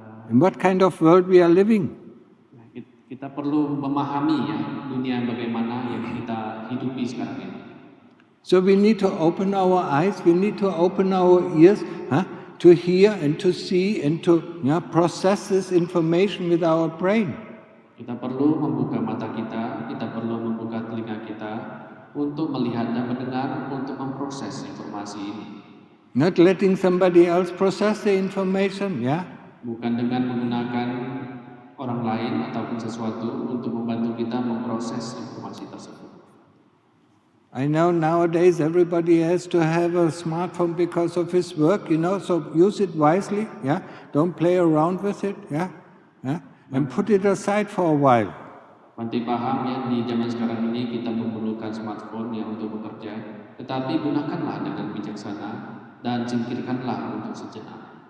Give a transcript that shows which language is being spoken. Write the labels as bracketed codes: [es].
[en] in what kind of world we are living. [id] Kita perlu memahami dunia bagaimana yang kita hidupi sekarang ini. [en] So we need to open our eyes, we need to open our ears, to hear and to see and to process this information with our brain. [id] Kita perlu membuka mata kita perlu membuka telinga kita untuk melihat dan mendengar, untuk memproses informasi ini. [en] Not letting somebody else process the information, [id] Bukan dengan menggunakan orang lain ataupun sesuatu untuk membantu kita memproses informasi tersebut. [en] I know nowadays everybody has to have a smartphone because of his work, so use it wisely, Don't play around with it, And put it aside for a while. [id] Bante paham di zaman sekarang ini kita memerlukan smartphone untuk bekerja, tetapi gunakanlah dengan bijaksana dan singkirkanlah untuk sejenak.